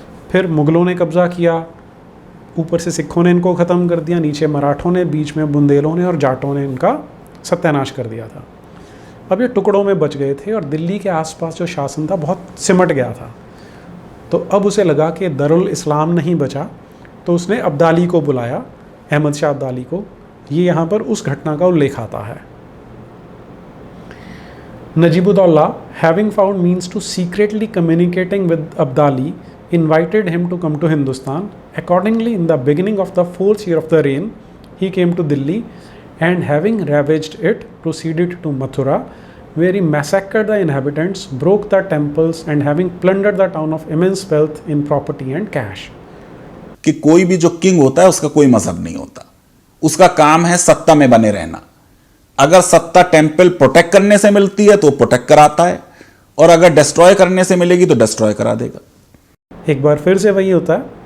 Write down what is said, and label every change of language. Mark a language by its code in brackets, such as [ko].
[hi] फिर मुग़लों ने कब्ज़ा किया, ऊपर से सिखों ने इनको ख़त्म कर दिया, नीचे मराठों ने, बीच में बुंदेलों ने और जाटों ने इनका सत्यानाश कर दिया था। अब ये टुकड़ों में बच गए थे और दिल्ली के आसपास जो शासन था बहुत सिमट गया था। तो अब उसे लगा कि दरुल इस्लाम नहीं बचा, तो उसने अब्दाली को बुलाया, अहमद शाह अब्दाली को। ये यहाँ पर उस घटना का उल्लेख आता है। [en] Najib-ud-Dawla, having found means to secretly communicating with Abdali, invited him to come to Hindustan. Accordingly, in the beginning of the 4th year of the reign, he came to Delhi, and having ravaged it, proceeded to Mathura, where he massacred the inhabitants, broke the temples, and having plundered the town of immense wealth in property and cash. [hi] कि कोई भी जो king होता है उसका कोई मजहब नहीं होता, उसका काम है सत्ता में बने रहना। अगर सत्ता टेंपल प्रोटेक्ट करने से मिलती है तो प्रोटेक्ट कराता है, और अगर डिस्ट्रॉय करने से मिलेगी तो डिस्ट्रॉय करा देगा। एक बार फिर से वही होता है।